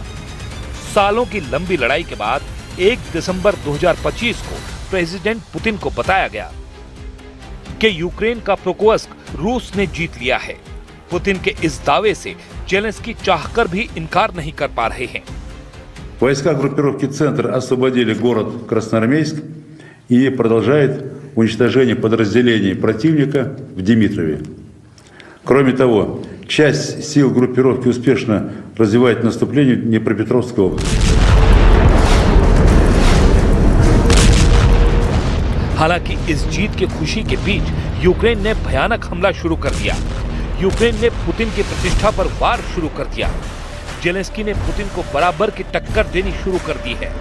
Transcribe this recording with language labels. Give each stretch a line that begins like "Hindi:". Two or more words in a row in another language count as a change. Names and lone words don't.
Hindi: सालों की लंबी लड़ाई के बाद 1 दिसंबर 2025 को प्रेसिडेंट पुतिन को बताया गया कि यूक्रेन का प्रोकोस्क रूस ने जीत लिया है। पुतिन के इस दावे से जेलेंस्की चाहकर भी इनकार नहीं कर पा रहे हैं।
Russian: Войска группировки «Центр» освободили город Красноармейск и продолжает уничтожение подразделений противника в Димитрове. Кроме того, часть сил группировки успешно развивает наступление в Днепропетровской области.
Hindi: हालांकि इस जीत की खुशी के बीच यूक्रेन ने भयानक हमला शुरू कर दिया। यूक्रेन ने पुतिन की प्रतिष्ठा पर वार शुरू कर दिया। जेलेंस्की ने पुतिन को बराबर की टक्कर देनी शुरू कर दी है।